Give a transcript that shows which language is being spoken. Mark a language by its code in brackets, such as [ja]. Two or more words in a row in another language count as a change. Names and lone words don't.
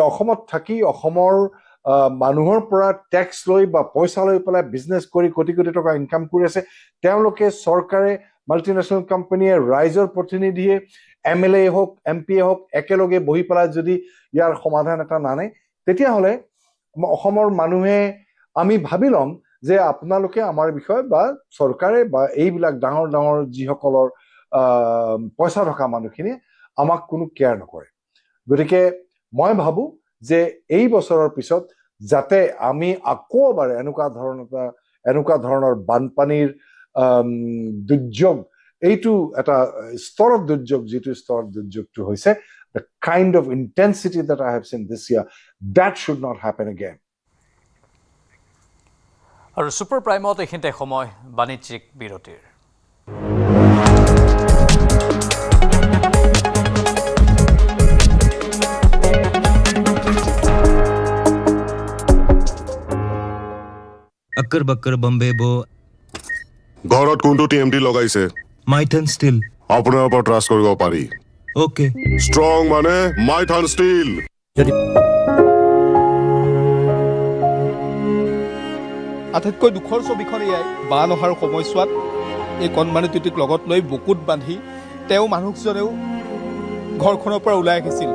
[as] অসমত থাকি অসমৰ মানুহৰ পৰা টেক্স লৈ বা পইচা লৈ পেলাই বিজনেছ কৰি কোটি কোটি টকা ইনকাম কৰি আছে, তেওঁলোকে চৰকাৰে, [en] multinational company, [as] ৰাইজৰ প্ৰতিনিধিয়ে, MLA হওক, MP হওক, একেলগে বহি পেলাই যদি ইয়াৰ সমাধান এটা নানে, তেতিয়াহ'লে অসমৰ মানুহে আমি ভাবি ল'ম যে আপোনালোকে আমাৰ বিষয়ে বা চৰকাৰে বা এইবিলাক ডাঙৰ ডাঙৰ যিসকলৰ পইচা থকা মানুহখিনিয়ে আমাক কোনো কেয়াৰ নকৰে। গতিকে মই ভাবোঁ যে এই বছৰৰ পিছত যাতে আমি আকৌ এবাৰ এনেকুৱা ধৰণৰ বানপানীৰ দুৰ্যোগ, এইটো এটা স্তৰত দুৰ্যোগ, যিটো স্তৰত দুৰ্যোগটো হৈছে, [en] the kind of intensity that I have seen this year, that should not happen again. [as] আৰু ছুপাৰ প্ৰাইমত এইখিনিতে সময় বাণিজ্যিক বিৰতিৰ। [hi] अक्कर बक्कर बम्बे बो [as] ঘৰত কোনটো TMT লগাইছে? माइथन स्टील আপোনাৰ ওপৰত ট্ৰাষ্ট কৰিব পাৰি। ओके ষ্ট্ৰং মানে মাইথন ষ্টীল। আটাইতকৈ দুখৰ ছবিখন এয়াই, বান অহাৰ সময়ছোৱাত এই কণমানিটোটিক লগত লৈ বুকুত বান্ধি তেওঁ মানুহজনেও ঘৰখনৰ পৰা ওলাই আহিছিল।